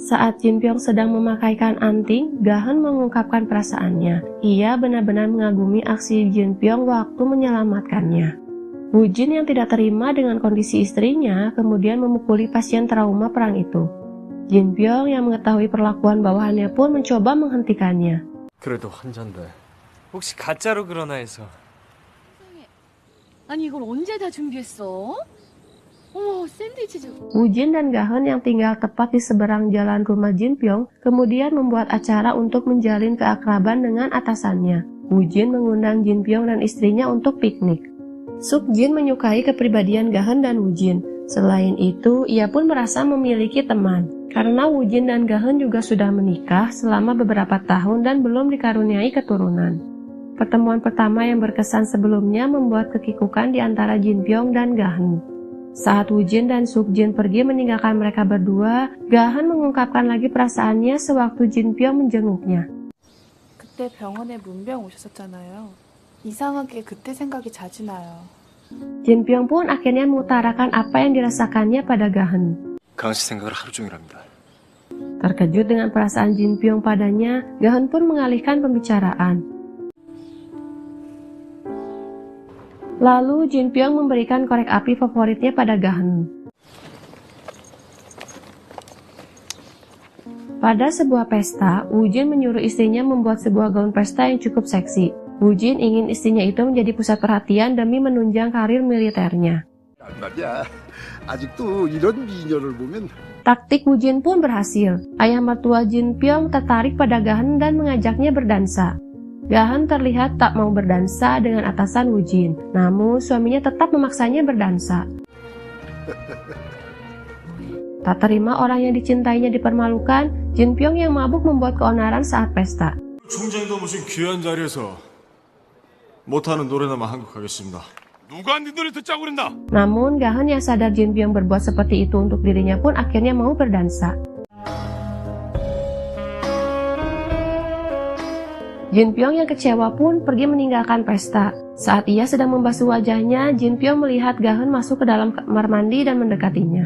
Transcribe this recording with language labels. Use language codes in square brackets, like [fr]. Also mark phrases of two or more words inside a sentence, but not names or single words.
[id] Saat Jin Pyong sedang memakaikan anting, Gahan mengungkapkan perasaannya. Ia benar-benar mengagumi aksi Jin Pyong waktu menyelamatkannya. Woo Jin yang tidak terima dengan kondisi istrinya kemudian memukuli pasien trauma perang itu. Jin Pyong yang mengetahui perlakuan bawahannya pun mencoba menghentikannya. [ko] 그래도 환자인데 혹시 가짜로 그러나 해서. 아니 이걸 언제 다 준비했어? 어머 샌드위치 좀. [id] Woo Jin dan Gahan yang tinggal tepat di seberang jalan rumah Jin Pyong kemudian membuat acara untuk menjalin keakraban dengan atasannya. Woo Jin mengundang Jin Pyong dan istrinya untuk piknik. Suk Jin menyukai kepribadian Gahan dan Woo Jin. Selain itu, ia pun merasa memiliki teman. Karena Woo Jin dan Gahan juga sudah menikah selama beberapa tahun dan belum dikaruniai keturunan. Pertemuan pertama yang berkesan sebelumnya membuat kekikukan di antara Jin Pyong dan Gahan. Saat Woo Jin dan Suk Jin pergi meninggalkan mereka berdua, Gahan mengungkapkan lagi perasaannya sewaktu Jin Pyong menjenguknya. [ko] 그때 병원에 문병 오셨었잖아요. 이상하게 그때 생각이 자주 나요. [id] Jin Pyong pun akhirnya mengutarakan apa yang dirasakannya pada Gahan. [ko] 강한 씨 생각을 하루 종일 합니다. [id] Terkejut dengan perasaan Jin Pyong padanya, Gahan pun mengalihkan pembicaraan. Lalu Jin Pyong memberikan korek api favoritnya pada Gahan. Pada sebuah pesta, Woo Jin menyuruh istrinya membuat sebuah gaun pesta yang cukup seksi. Woo Jin ingin istrinya itu menjadi pusat perhatian demi menunjang karir militernya. [ko] 말이야. 아직도 이런 미녀를 보면 [id] Taktik Woo Jin pun berhasil. Ayah mertua Jin Pyong tertarik pada Gahan dan mengajaknya berdansa. Gahan terlihat tak mau berdansa dengan atasan Woo Jin, namun suaminya tetap memaksanya berdansa. Tak terima orang yang dicintainya dipermalukan, Jin Pyong yang mabuk membuat keonaran saat pesta. [ko] 총장도 무슨 귀한 자리에서 못하는 노래나만 한곡 하겠습니다. 누가 네 노래 듣자고 그랬나? [id] Namun Gahan yang sadar Jin Pyong berbuat seperti itu untuk dirinya pun akhirnya mau berdansa. Jin Pyong yang kecewa pun pergi meninggalkan pesta. Saat ia sedang membasuh wajahnya, Jin Pyong melihat Gahan masuk ke dalam kamar mandi dan mendekatinya.